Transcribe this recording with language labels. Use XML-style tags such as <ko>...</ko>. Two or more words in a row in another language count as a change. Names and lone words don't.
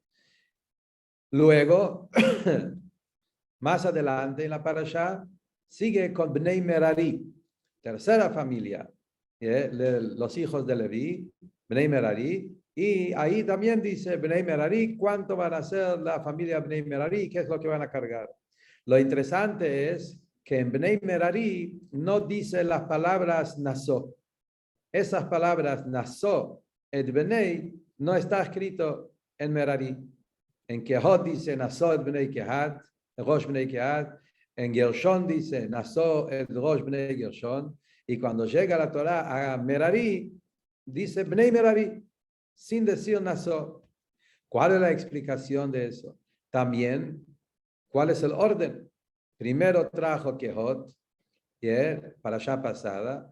<es>Luego, más adelante en la parashá, sigue con</es> <he>בני מררי,</he> <es>tercera familia, los hijos de Leví,</es> <he>בני מררי,</he> <es>y ahí también dice</es> <he>בני מררי,</he> <es>cuánto van a ser la familia</es> <he>בני מררי,</he> <es>qué es lo que van a cargar. Lo interesante es que en</es> <he>בני מררי</he> <es>no dice las palabras Naso. Esas palabras</es> <he>נשא את בני</he> <es>no está escrito en Merari. En Kehot dice</es> <he>נשא את בני קהת ראש בני קהת.</he> <es>En Gershon dice</es> <he>נשא את ראש בני גרשון.</he> <es>Y cuando llega la Torah a Merari, dice</es> <he>בני מררי,</he> <es>sin decir Naso. ¿Cuál es la explicación de eso? También, ¿cuál es el orden? Primero trajo Kehot, parashá pasada.</es>